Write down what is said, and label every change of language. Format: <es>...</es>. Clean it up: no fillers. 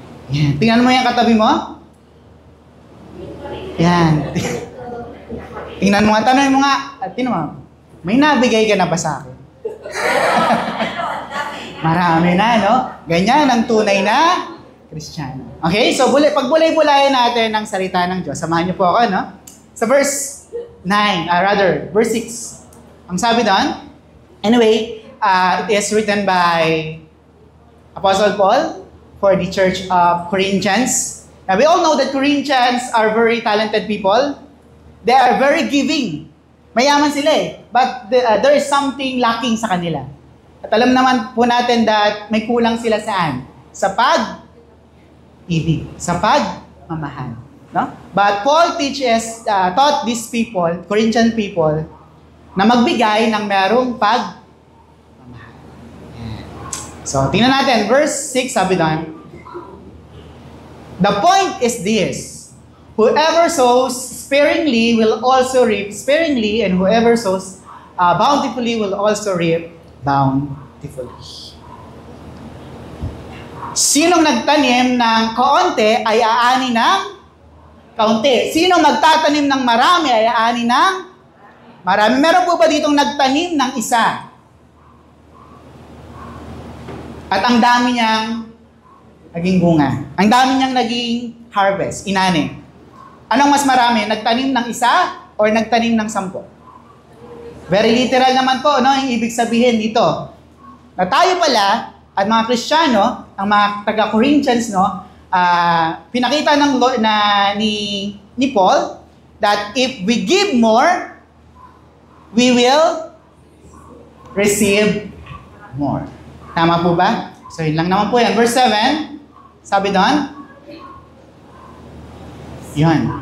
<tl>Yan. Tingnan mo yung katabi mo. Yan. Tingnan mo nga, tanong mo nga, at tingnan mo, may nabigay ka na ba sa akin? Marami na, no? Ganyan ang tunay na Kristiyano. Okay, so pagbulay-bulayan natin ang salita ng Diyos. Samahan niyo po ako, no?</tl> <en>Sa verse 9, verse 6.</en> <tl>Ang sabi doon,</tl> <en>anyway, it is written by Apostle Paul for the Church of Corinthians. Now, we all know that Corinthians are very talented people. They are very giving.</en> <tl>Mayaman sila eh.</tl> <en>But there is something lacking</en> <tl>sa kanila. At alam naman po natin that may kulang sila saan? Sa pag-ibig. Sa pagmamahal. No?</tl> <en>But Paul taught these people, Corinthian people,</en> <tl>na magbigay ng merong pagmamahal. So, tingnan natin.</tl> <en>Verse 6,</en> <tl>sabi doon,</tl> <en>the point is this: whoever sows sparingly will also reap sparingly, and whoever sows bountifully will also reap bountifully.</en> <tl>Sinong nagtanim ng kaunti ay aani ng kaunti. Sinong magtatanim ng marami ay aani ng marami. Meron po ba ditong nagtanim ng isa? At ang dami niyang naging bunga. Ang dami niyang naging harvest, inani. Anong mas marami? Nagtanim ng isa or nagtanim ng 10? Very literal naman po, no? Yung ibig sabihin dito. Na tayo pala, at mga Kristiyano, ang mga taga-Corinthians, no? Pinakita ni Paul</tl> <en>that if we give more, we will receive more.</en> <tl>Tama po ba? So, yun lang naman po yan. Verse 7, sabi doon, yun.</tl>